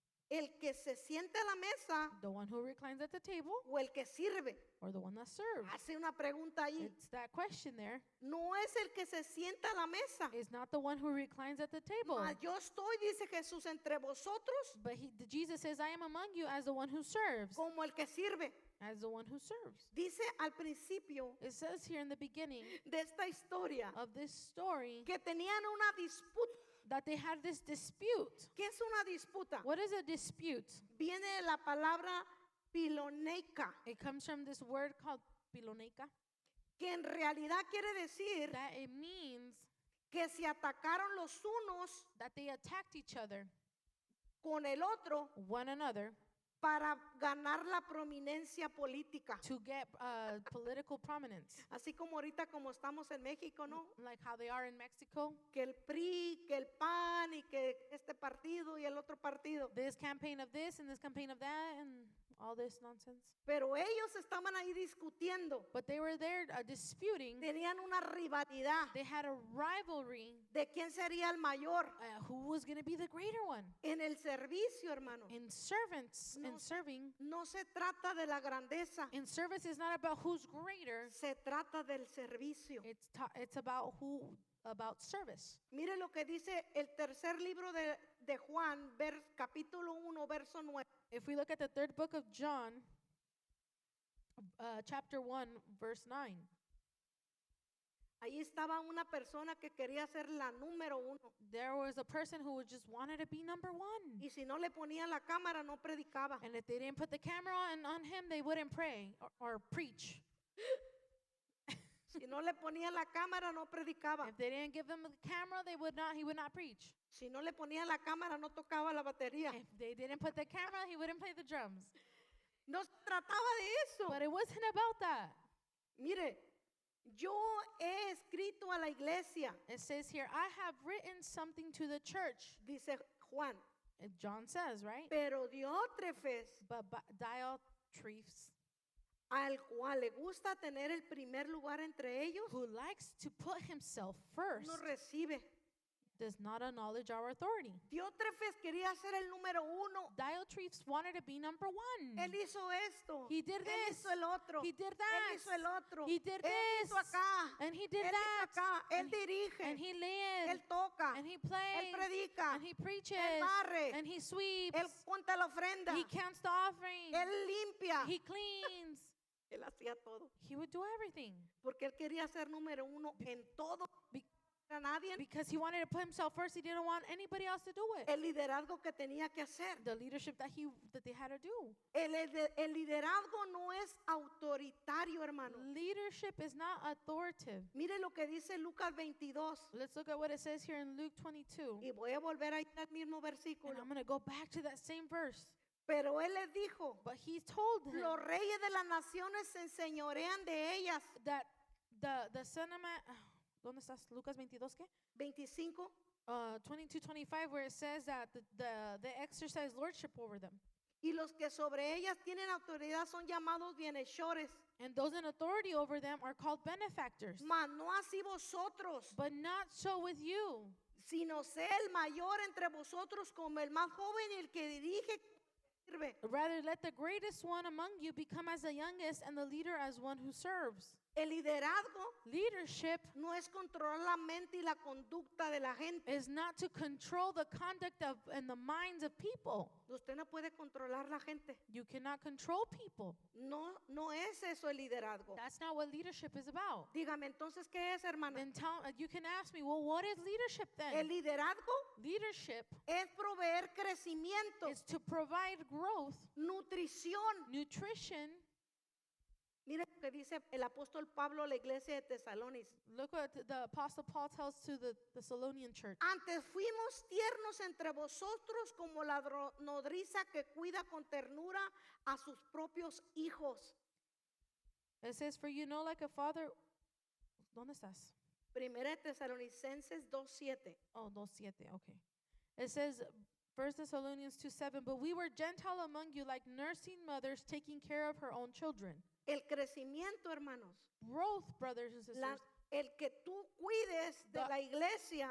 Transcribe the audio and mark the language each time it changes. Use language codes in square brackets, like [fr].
[es] ¿El que se siente a la mesa [en] The one who reclines at the table [es] o el que sirve? [en] or the one that serves? [es] Hace una pregunta ahí. [en] It's that question there. [es] No es el que se sienta a la mesa. [en] It's not the one who reclines at the table. [es] Mas yo estoy, dice Jesús, entre vosotros [en] But Jesus says, I am among you as the one who serves. [es] como el que sirve. [en] As the one who serves. [es] Dice al principio [en] It says here in the beginning [es] de esta historia [en] of this story [es] que tenían una disputa. [en] that they had this dispute. [es] ¿Qué es una disputa? [en] What is a dispute? [es] Viene de la palabra piloneica, [en] It comes from this word called piloneika, [es] que en realidad quiere decir [en] that it means [es] que se atacaron los unos [en] that they attacked each other, [es] con el otro [en] one another, [es] para ganar la prominencia política. [en] to get political prominence. [es] Así como ahorita como estamos en México, ¿no? [en] Like how they are in Mexico. [es] Que el PRI, que el PAN y que este partido y el otro partido. [en] This campaign of this and this campaign of that and all this nonsense. [es] Pero ellos estaban ahí discutiendo. [en] But they were there disputing. [es] Tenían una rivalidad [en] They had a rivalry [es] de quién sería el mayor [en] who was going to be the greater one. [es] en el servicio, hermano. [en] In servants [es] No [en] and serving, [es] No se trata de la grandeza, [en] in service is not about who's greater. [es] se trata del servicio. [en] It's about service. [es] Mire lo que dice el tercer libro de Juan, capítulo 1, verso 9. [en] If we look at the third book of John, chapter 1, verse 9, [es] Ahí estaba una persona que quería ser la número 1. [en] there was a person who just wanted to be number one. [es] Y si no le ponía la cámara, no predicaba. [en] And if they didn't put the camera on him, they wouldn't pray or preach. [es] Si no le ponía la cámara, no predicaba. [en] If they didn't give him the camera, he would not preach. [es] Si no le ponía la cámara, no tocaba la batería. [en] If they didn't put the camera, he wouldn't play the drums. [es] No se trataba de eso. [en] But it wasn't about that. [es] Mire, yo he escrito a la iglesia, [en] It says here, I have written something to the church. [es] dice Juan, [en] And John says, right? [es] pero Diótrefes, [en] But Diotrephes, [es] al cual le gusta tener el primer lugar entre ellos, [en] who likes to put himself first, [es] no recibe. [en] does not acknowledge our authority. [es] Diótrefes quería ser el número 1. [en] Diotrephes wanted to be number one. [es] Él hizo esto. [en] He did [es] Él [en] this. [es] hizo el otro. [en] He did that. [es] hizo el otro. [en] He did [es] Él [en] this. [es] hizo acá. [en] And he did [es] Él hizo [en] that. [es] acá. Él [en] And [es] dirige. [en] he led. [es] Él toca. [en] And he [es] Él [en] plays. [es] predica. [en] And he preaches. [es] Él barre. [en] And he sweeps. [es] Él cuenta la ofrenda. [en] He counts the offering. [es] Él limpia. [en] He cleans. [es] Él hacía todo. [en] He would do everything. [es] Porque él quería ser número 1 en todo. Be- A nadie. [en] Because he wanted to put himself first. He didn't want anybody else to do it. [es] El liderazgo que tenía que hacer. [en] The leadership that they had to do. [es] El liderazgo no es autoritario, hermano. [en] Leadership is not authoritative. [es] Mire lo que dice Lucas 22. [en] Let's look at what it says here in Luke 22. [es] Y voy a volver a ir al mismo [en] And [es] versículo. [en] I'm going to go back to that same verse. [es] Pero él les dijo, [en] But he told him [es] los reyes de las naciones se enseñorean de ellas. [en] that the son of man, [es] ¿dónde estás? Lucas 22, ¿qué? [en] 25. 22:25, where it says that they exercise lordship over them. [es] Y los que sobre ellas tienen autoridad son llamados bienhechores. [en] And those in authority over them are called benefactors. [es] Mas no así vosotros, [en] But not so with you, [es] sino sé el mayor entre vosotros como el más joven y el que dirige sirve. [en] rather let the greatest one among you become as the youngest and the leader as one who serves. [es] El liderazgo [en] Leadership [es] no es controlar la mente y la conducta de la gente. [en] is not to control the conduct of and the minds of people. [es] Usted no puede controlar la gente. [en] You cannot control people. [es] No es eso el liderazgo. [en] That's not what leadership is about. [es] Dígame entonces, ¿qué es, hermana? [en] Then you can ask me, well, what is leadership [es] El liderazgo [en] Leadership [es] es proveer crecimiento, [en] is to provide growth, [es] nutrición. [en] nutrition. [es] Mire lo que dice el apóstol Pablo a la iglesia de Tesalónica. [en] Look what the Apostle Paul tells to the Thessalonian church. [es] Antes fuimos tiernos entre vosotros como la nodriza que cuida con ternura a sus propios hijos. [en] It says, for you know like a father. [es] ¿Dónde estás? Primera de Tesalonicenses 2:7. [en] Oh, 2:7, okay. It says, 1 Thessalonians 2:7, but we were Gentile among you like nursing mothers taking care of her own children. [es] El crecimiento, hermanos, [en] Growth, brothers and sisters, [es] el que tú cuides de la iglesia,